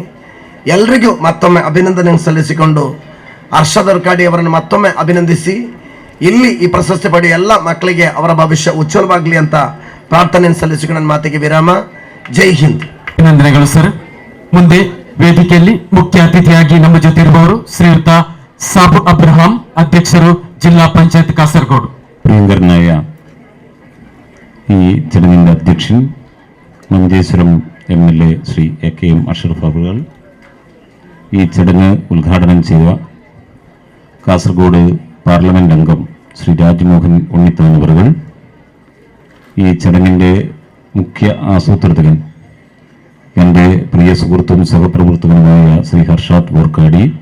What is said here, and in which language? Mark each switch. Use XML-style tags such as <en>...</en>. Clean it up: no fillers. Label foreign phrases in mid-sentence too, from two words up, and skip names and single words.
<kn>ಎಲ್ರಿಗೂ ಮತ್ತೊಮ್ಮೆ ಅಭಿನಂದನೆ ಸಲ್ಲಿಸಿಕೊಂಡು ಹರ್ಷದ್ ಒರ್ಕಾಡಿ ಅವರನ್ನು ಮತ್ತೊಮ್ಮೆ ಅಭಿನಂದಿಸಿ, ಇಲ್ಲಿ ಈ ಪ್ರಶಸ್ತಿ ಪಡೆಯುವ ಎಲ್ಲ ಮಕ್ಕಳಿಗೆ ಅವರ ಭವಿಷ್ಯ ಉಜ್ವಲವಾಗಲಿ ಅಂತ ಪ್ರಾರ್ಥನೆಯನ್ನು ಸಲ್ಲಿಸಿಕೊಂಡು ನನ್ನ ಮಾತಿಗೆ ವಿರಾಮ. ಜೈ ಹಿಂದ್. ಅಭಿನಂದನೆಗಳು ಸರ್. ಮುಂದೆ ವೇದಿಕೆಯಲ್ಲಿ ಮುಖ್ಯ ಅತಿಥಿಯಾಗಿ ನಮ್ಮ ಜೊತೆ ಇರುವವರು ಶ್ರೀಯುತ ಸಾಬು ಅಬ್ರಹಾಂ, ಅಧ್ಯಕ್ಷರು ಜಿಲ್ಲಾ ಪಂಚಾಯತ್ ಕಾಸರಗೋಡು.</kn> <ml>പ്രിയങ്കരനായ ഈ ചടങ്ങിൻ്റെ അധ്യക്ഷൻ മഞ്ചേശ്വരം MLA ശ്രീ AKM അഷ്റഫ് അവർ, ഈ ചടങ്ങ് ഉദ്ഘാടനം ചെയ്ത കാസർഗോഡ് പാർലമെന്റ് അംഗം ശ്രീ രാജ്മോഹൻ ഉണ്ണിത്താൻ അവർ, ഈ ചടങ്ങിൻ്റെ മുഖ്യ ആസൂത്രകൻ എൻ്റെ പ്രിയ സുഹൃത്തും സഹപ്രവർത്തകനുമായ ശ്രീ ഹർഷാദ് വോർക്കാടി,</ml>